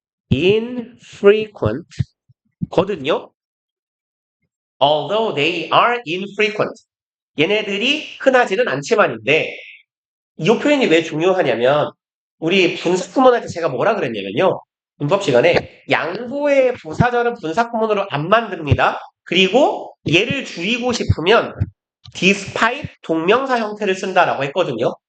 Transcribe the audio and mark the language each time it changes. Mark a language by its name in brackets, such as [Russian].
[Korean] infrequent 거든요. [English] Although they are infrequent. [Korean] 얘네들이 흔하지는 않지만인데 이 표현이 왜 중요하냐면 우리 분사구문할 때 제가 뭐라 그랬냐면요. 문법 시간에 양보의 부사절은 분사구문으로 안 만듭니다. 그리고 얘를 줄이고 싶으면 despite 동명사 형태를 쓴다라고 했거든요.